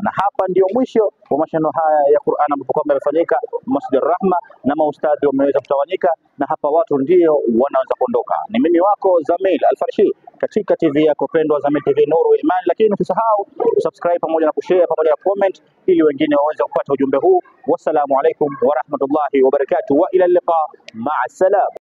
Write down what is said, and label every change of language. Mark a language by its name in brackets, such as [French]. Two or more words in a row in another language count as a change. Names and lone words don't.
[Swahili] Na hapa ndio mwisho wa mashindano haya ya Qur'an ambapo kwamba yamefanyika Masjid Ar-Rahma, na maustadhi wameweza kutawanyika, na hapa watu ndio wanaweza kuondoka. Ni mimi wako Zamyl Al-Farshi katika TV yako pendwa Zamyl TV Nuru ya Imani, lakini usisahau subscribe pamoja na kushare pamoja na comment ili wengine waweze kupata ujumbe huu. [Arabic] والسلام عليكم ورحمة الله وبركاته وإلى اللقاء، مع السلامة.